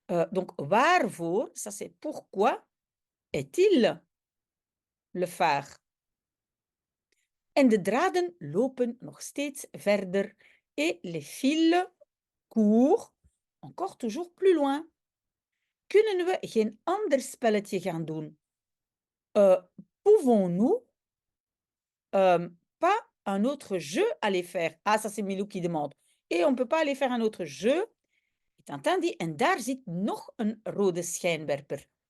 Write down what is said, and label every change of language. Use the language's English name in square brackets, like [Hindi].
[French] Donc, waarvoor, ça c'est pourquoi est-il le phare? [Dutch] En de draden lopen nog steeds verder [French] et les fils courent encore toujours plus loin. [Dutch] Kunnen we geen ander spelletje gaan doen? [French] Pouvons-nous pas un autre jeu aller faire? Ah, ça c'est Milou qui demande. Et on ne peut pas aller faire un autre jeu. Tintin dit, [Dutch] en daar zit nog een rode schijnwerper.